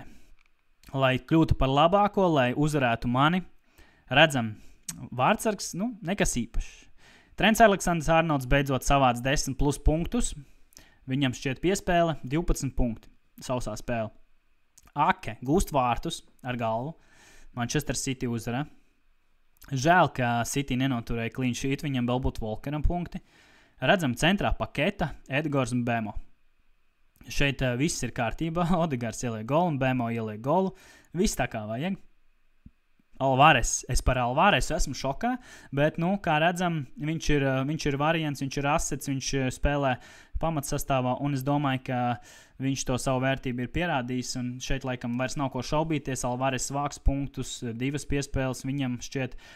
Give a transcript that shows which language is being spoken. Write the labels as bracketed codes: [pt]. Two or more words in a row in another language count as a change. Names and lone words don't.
[lv] Lai kļūtu par labāko, lai uzvarētu mani, redzam, vārdsargs, nekas īpašs. Trents Aleksandrs-Arnolds beidzot savāc 10 plus punktus, viņam šķiet piespēle 12 punkti, sausā spēle. Ake gūst vārtus ar galvu, Manchester City uzvarā. Žēl, ka City nenoturēja [en] clean sheet, [lv] viņam vēl būtu Volkeram punkti. Redzam, centrā Paketa, Edgars un Bemo. Šeit viss ir kārtībā, Odegars ieliek golu un Bemo ieliek golu, viss tā kā vajag. Alvarez, es par Alvarezu esmu šokā, bet, kā redzam, viņš ir variants, viņš ir assets, viņš spēlē pamatsastāvā, un es domāju, ka viņš to savu vērtību ir pierādījis, un šeit laikam vairs nav ko šaubīties, Alvarez vāks punktus, 2 piespēles, viņam šķiet